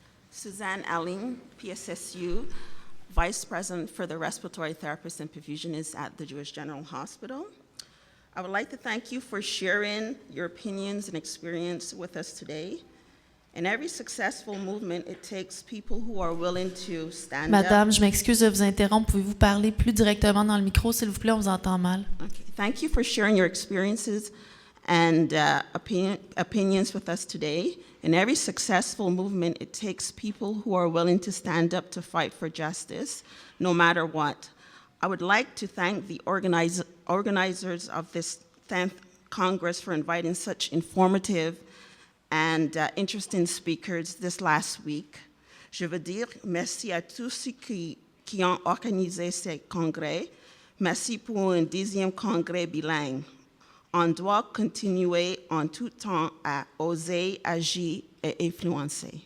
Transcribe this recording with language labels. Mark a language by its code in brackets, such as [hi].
[en] Suzanne Alling, PSSU, Vice President for the Respiratory Therapists and Perfusionists at the Jewish General Hospital. I would like to thank you for sharing your opinions and experience with us today. In every successful movement, it takes people who are willing to stand [fr] Madame, [en] up. [fr] je m'excuse de vous interrompre. Pouvez-vous parler plus directement dans le micro, s'il vous plaît? On vous entend mal. [en] Okay. Thank you for sharing your experiences and opinions with us today. In every successful movement, it takes people who are willing to stand up to fight for justice, no matter what. I would like to thank the organizers of this 10th Congress for inviting such informative and interesting speakers this last week. [fr] Je veux dire merci à tous ceux qui ont organisé ce congrès. Merci pour un 10e congrès bilingue. On doit continuer en tout temps à oser, agir et influencer.